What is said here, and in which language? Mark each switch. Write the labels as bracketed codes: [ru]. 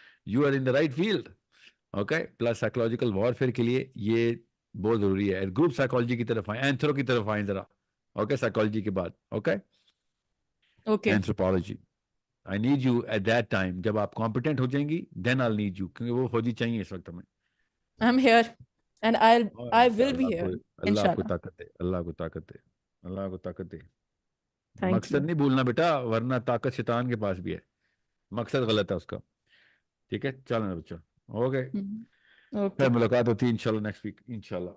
[en] You are in the right field. Okay. Plus psychological warfare [ur] کے لیے یہ بہت ضروری ہے. گروپ سائیکالوجی کی طرف آئیں, اینتھرو کی طرف آئیں ذرا. اوکے, سائیکالوجی کے بعد. Okay, anthropology. [en] I need you at that time. [ur] جب آپ کمپیٹنٹ ہو جائیں گی [en] then I'll need you, [ur] کیونکہ وہ فوجی چاہیے اس وقت ہمیں. [en] I'm here and I will be here. [ur] اللہ آپ کو [ar] Inshallah. [ur] طاقت دے, اللہ کو طاقت دے, اللہ کو طاقت دے. [en] Thank [ur] مقصد [en] you. [ur] نہیں بھولنا بیٹا, ورنہ طاقت شیطان کے پاس بھی ہے, مقصد غلط ہے اس کا. ٹھیک ہے, چلنا بچہ. Okay, [en] Okay. [ur] پھر ملاقات ہوتی ہے انشاءاللہ نیکسٹ ویک انشاءاللہ.